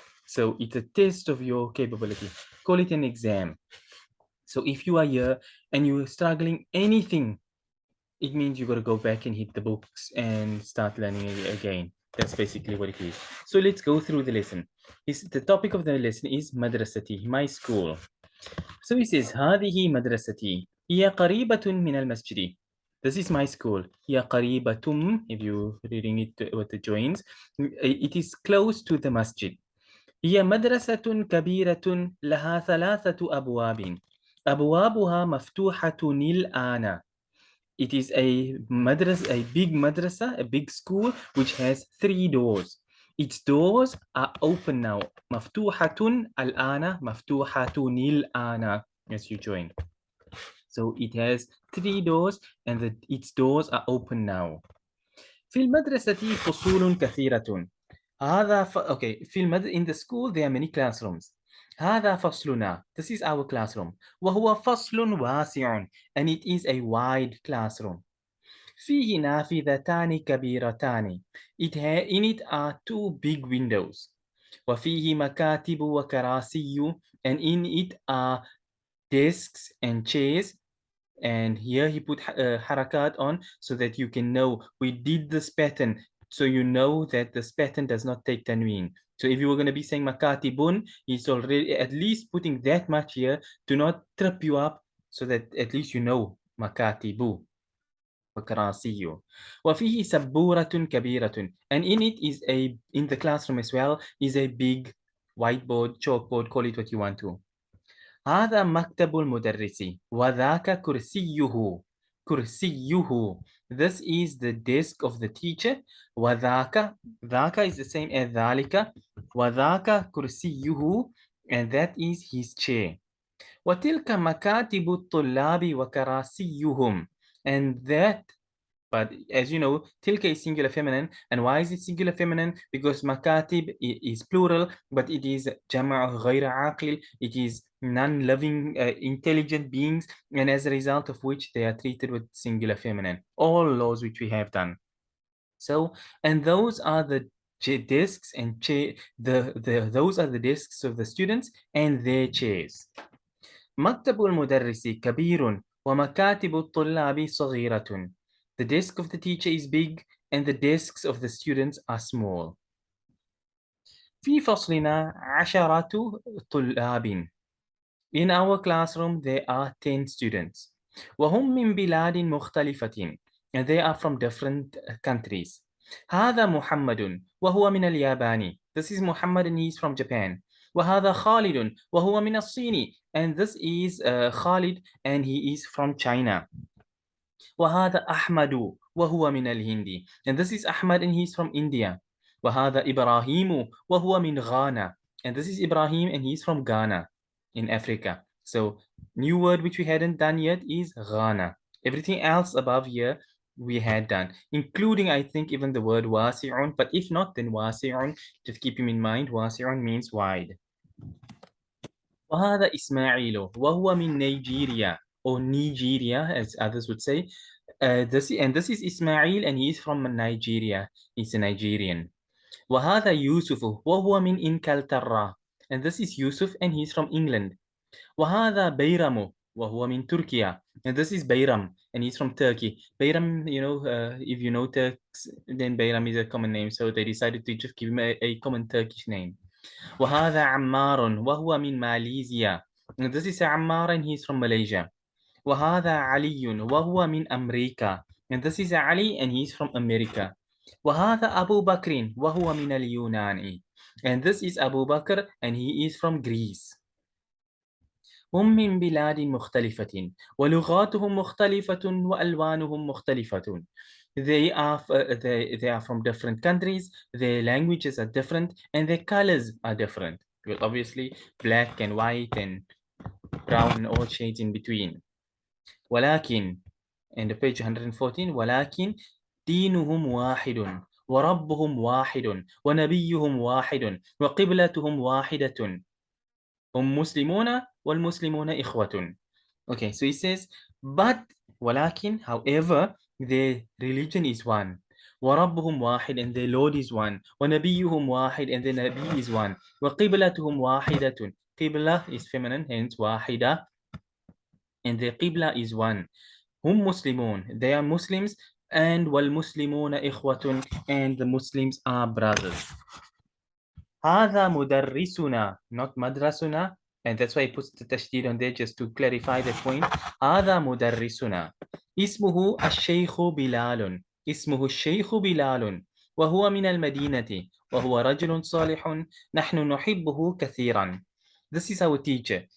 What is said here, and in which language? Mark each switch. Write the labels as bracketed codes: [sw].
[en] So it's a test of your capability. Call it an exam. So if you are here and you're struggling anything, it means you got to go back and hit the books and start learning again. That's basically what it is. So let's go through the lesson. The topic of the lesson is madrasati, my school. So he says, [ar] هذه مدرستي هي قريبة من المسجد. [en] This is my school. [ar] هي قريبة, [en] if you're reading it with the joins, it is close to the masjid. [ar] هي مدرسة كبيرة لها 3 أبواب. أبوابها مفتوحة الآن. [en] It is a big madrasa, a big school, which has 3 doors. Its doors are open now. [ar] مفتوحة الآن, مفتوحة الآن, [en] as you join. So it has 3 doors and its doors are open now. [ar] في المدرسة فصول كثيرة. [en] Okay, in the school there are many classrooms. [ar] هذا فصلنا. [en] This is our classroom. [ar] وهو فصل واسع, [en] and it is a wide classroom. [ar] فيه نافذتان كبيرتان. [en] In it are 2 big windows. [ar] وفيه مكاتب وكراسي, [en] and in it are desks and chairs. And here he put harakat on so that you can know we did this pattern, so you know that this pattern does not take tanween. So if you were going to be saying makatibun, he's already at least putting that much here to not trip you up, so that at least you know makatibu. [ar] وفيه سبورة كبيرة, [en] and in it is in the classroom as well is a big whiteboard, chalkboard, call it what you want to. [ar] هذا مكتب المدرس وذاك كرسيه. كرسيه. [en] This is the desk of the teacher. [ar] وذاك, ذاك [en] is the same as [ar] ذلك. وذاك كرسيه, [en] and that is his chair. [ar] وتلك مكاتب الطلاب وكراسيهم, [en] and that, but as you know, tilka is singular feminine. And why is it singular feminine? Because makatib is plural, but it is jama' ghayr aqil. It is non-living, intelligent beings, and as a result of which they are treated with singular feminine. All laws which we have done. So, and those are the desks and those are the desks of the students and their chairs. [ar] مكتب المدرس كبير ومكاتب الطلاب صغيرة. [en] The desk of the teacher is big and the desks of the students are small. [ar] في فصلنا 10 طلاب. [en] In our classroom there are 10 students. [ar] وهم من بلاد مختلفة. [en] And they are from different countries. [ar] هذا محمد وهو من اليابان. [en] This is Muhammad and he is from Japan. [ar] وهذا خالد وهو من الصين. [en] And this is Khalid and he is from China. [ar] وهذا أحمد وهو من الهند. [en] And this is Ahmad and he is from India. [ar] وهذا إبراهيم وهو من غانا. [en] And this is Ibrahim and he is from Ghana in Africa. So new word which we hadn't done yet is Ghana. Everything else above here we had done, including I think even the word wasi'un, but if not then wasi'un, just keep him in mind, wasi'un means wide. [ar] وهذا إسماعيل وهو من نيجيريا [en] or Nigeria as others would say. This is Ismail and he is from Nigeria. He's a Nigerian. [ar] وهذا يوسف وهو من إنكلترا. [en] And this is Yusuf and he's from England. [ar] وهذا بيرم وهو من تركيا. [en] And this is Bayram and he's from Turkey. Bayram, if you know Turks, then Bayram is a common name. So they decided to just give him a common Turkish name. [ar] وهذا عمار وهو من ماليزيا. [en] And this is Ammar and he's from Malaysia. [ar] وهذا علي وهو من أمريكا. [en] And this is Ali and he's from America. [ar] وهذا أبو بكر وهو من اليونان. [en] And this is Abu Bakr and he is from Greece. [ar] هم من بلاد مختلفة ولغاتهم مختلفة وألوانهم مختلفة. [en] They are from different countries, their languages are different, and their colors are different. Well, obviously, black and white and brown and all shades in between. [ar] ولكن, [en] and page 114, [ar] ولكن دينهم واحد وربهم واحد ونبيهم واحد وقبلتهم واحدة. هم مسلمون والمسلمون إخوة. [en] Okay, so he says, but ولكن, however, their religion is one. [ar] وربهم واحد [en] and their Lord is one. [ar] ونبيهم واحد [en] and their Nabi is one. [ar] وقبلتهم واحدة. [en] قبلة is feminine, hence واحدة. And their qibla is one. [ar] هم مسلمون, [en] they are Muslims. And [ar] والمسلمون إخوة, [en] and the Muslims are brothers. [ar] هذا مدرسنا, not مدرسنا. [en] And that's why he puts the tashdid on there just to clarify the point. [ar] هذا مدرسنا. اسمه الشيخ بلال. اسمه الشيخ بلال. وهو من المدينة. وهو رجل صالح. نحن نحبه كثيرا. [en] This is our teacher.